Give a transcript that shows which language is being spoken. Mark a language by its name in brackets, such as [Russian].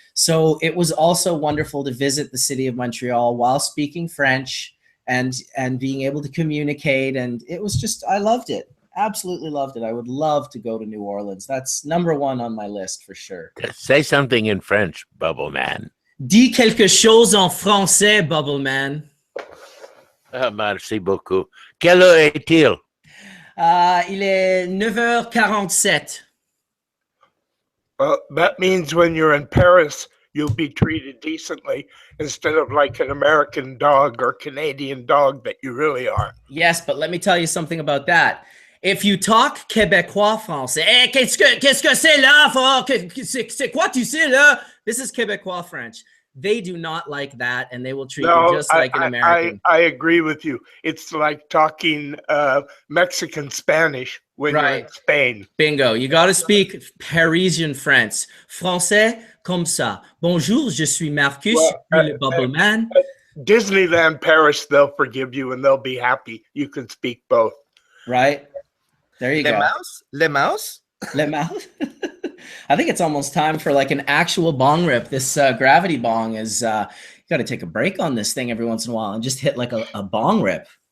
[English] So it was also wonderful to visit the city of Montreal while speaking French and being able to communicate. And it was just, I loved it. Absolutely loved it. I would love to go to New Orleans. That's number one on my list for sure. Say something in French, Bubbleman. [French] Dis quelque chose en français, Bubbleman. Merci beaucoup. Quelle heure est-il? Il est 9h47. [English] Well, that means when you're in Paris, you'll be treated decently instead of like an American dog or Canadian dog that you really are. Yes, but let me tell you something about that. If you talk québécois français, [French] qu'est-ce que c'est là? C'est quoi tu sais là? [English] This is québécois French. They do not like that, and they will treat you just like an American. I agree with you. It's like talking Mexican Spanish when you're in Spain. Bingo. You got to speak Parisian French. [French] Français comme ça. Bonjour, je suis Marcus, le Bubbleman. [English] Disneyland Paris, they'll forgive you and they'll be happy. You can speak both. Right? There you go. Le mouse? Le mouse? I think it's almost time for like an actual bong rip. This gravity bong is, you got to take a break on this thing every once in a while and just hit like a bong rip.